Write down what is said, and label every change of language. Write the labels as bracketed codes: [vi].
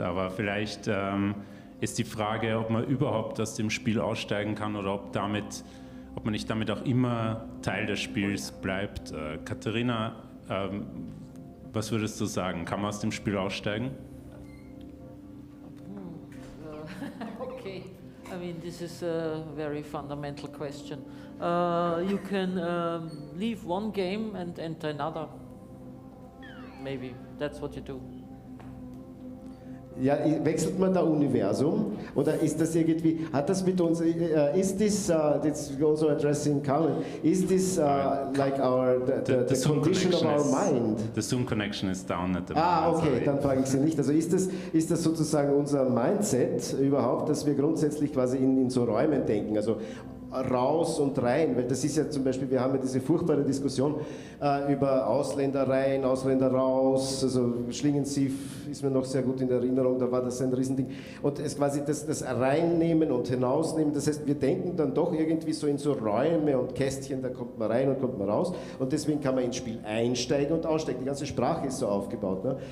[de] Aber vielleicht ist die Frage, ob man überhaupt aus dem Spiel aussteigen kann oder ob man nicht damit auch immer Teil des Spiels bleibt. Katharina, was würdest du sagen? Kann man aus dem Spiel aussteigen? [en] Okay, I mean, this is a very fundamental question. You can leave one game and enter another. Maybe that's what you do. [de] Ja, wechselt man da Universum oder ist das irgendwie, hat das mit uns, [en] is this, that's also addressing Carmen, is this like the condition of our mind? The Zoom connection is down at the moment. [de] Okay, dann frage ich Sie nicht. Also ist das sozusagen unser Mindset überhaupt, dass wir grundsätzlich quasi in so Räumen denken, also raus und rein, weil das ist ja zum Beispiel, wir haben ja diese furchtbare Diskussion über Ausländer rein, Ausländer raus, also Schlingensief ist mir noch sehr gut in Erinnerung, da war das ein Riesending und es quasi das Reinnehmen und Hinausnehmen, das heißt, wir denken dann doch irgendwie so in so Räume und Kästchen, da kommt man rein und kommt man raus und deswegen kann man ins Spiel einsteigen und aussteigen, die ganze Sprache ist so aufgebaut. Ne?